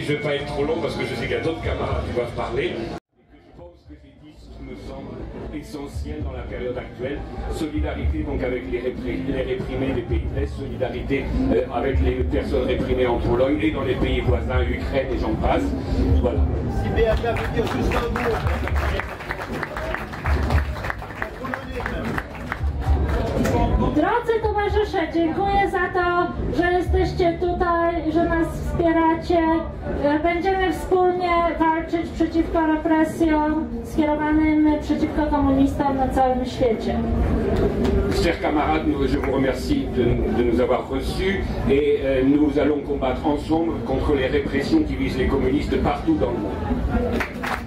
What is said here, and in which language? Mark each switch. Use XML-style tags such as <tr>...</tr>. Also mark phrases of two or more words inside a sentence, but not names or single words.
<fr>Je ne vais pas être trop long parce que je sais qu'il y a d'autres camarades qui doivent parler. Je pense que j'ai dit ce qui me semble essentiel dans la période actuelle. Solidarité donc avec les réprimés des pays de l'Est, solidarité avec les personnes réprimées en Pologne et dans les pays voisins, Ukraine et j'en passe. Voilà. Si Beata veut dire juste un mot.</fr> <pl>Drodzy towarzysze, dziękuję za to, że jesteście tutaj, że nas wspieracie. Będziemy wspólnie walczyć przeciwko represjom skierowanym przeciwko komunistom na całym świecie.</pl> <fr>Chers camarades, je vous remercie de nous avoir reçus et nous allons combattre ensemble contre les répressions qui visent les communistes partout dans le monde.</fr>